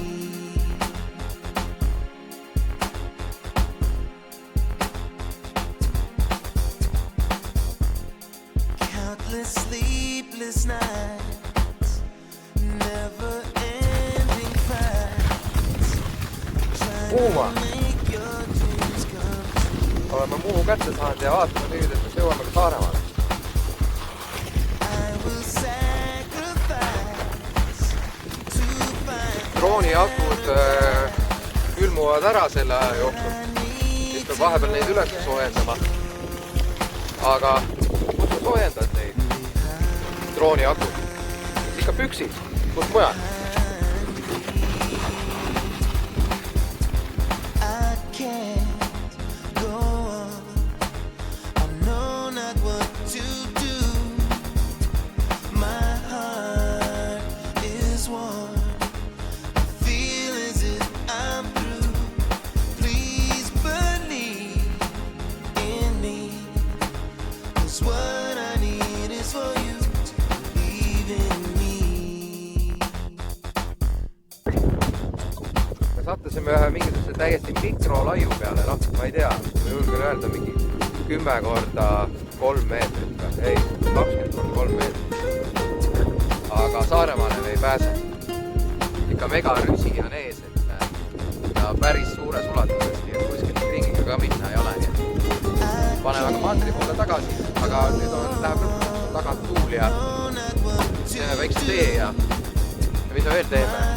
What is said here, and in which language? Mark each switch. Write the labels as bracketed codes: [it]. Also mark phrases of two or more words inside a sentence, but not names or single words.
[en] Countless sleepless nights, never-ending fights, trying [et] Kuuma. [en] to make your dreams come true. [et] Oleme Muhu kätte saanud ja vaatame nüüd, et me jõuame ka Saaremaale. [en] I will sacrifice to find [et] Drooniakud külmuvad ära selle aja jooksul. Siis peab vahepeal neid üles soojendama. Aga kus sa soojendad neid drooniakud? Ikka püksis. Kus mujal? [en] I can't go on. I know not what to do. My heart is worn. I feel as if I'm through. Please believe in me, 'cause what I need is for you to believe in me. [et] Me sattusime ühe mingisuguse täiesti mikrolaiu peale, noh, ma ei tea, ma julgen öelda mingi 10 korda 3 meetrit või, ei, 20 korda 3 meetrit. Aga Saaremaale me ei pääse. Ikka megarüsi on ees, et ja päris suures ulatuses, nii et kuskilt ringiga ka minna ei ole, nii et paneme aga mandri poole tagasi, aga nüüd läheb lõpuks tagant tuul ja teeme väikse tee ja mis me veel teeme?